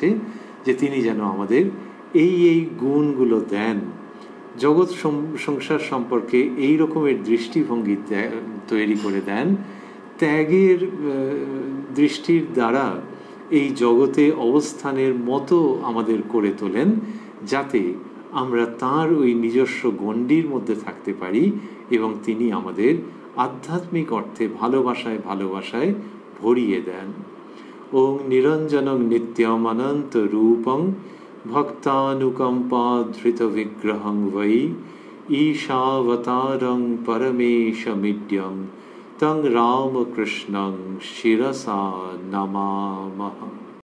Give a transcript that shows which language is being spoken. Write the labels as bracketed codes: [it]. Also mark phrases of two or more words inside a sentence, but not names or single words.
[bn] যে তিনি যেন আমাদের এই গুণগুলো দেন, জগৎ সংসার সম্পর্কে এই রকমের দৃষ্টিভঙ্গি তৈরি করে দেন, ত্যাগের দৃষ্টির দ্বারা এই জগতে অবস্থানের মতো আমাদের করে তোলেন, যাতে আমরা তাঁর ওই নিজস্ব গণ্ডির মধ্যে থাকতে পারি এবং তিনি আমাদের আধ্যাত্মিক অর্থে ভালোবাসায় ভালোবাসায় ভরিয়ে দেন। [sa] ওং নিরঞ্জনং নিত্যম অনন্ত রূপং ভক্তানুকম্পা ধৃত বিগ্রহং বৈ ঈশাবতারং পরমেশমিড্যং তং রামকৃষ্ণং শিরসা নমামহ।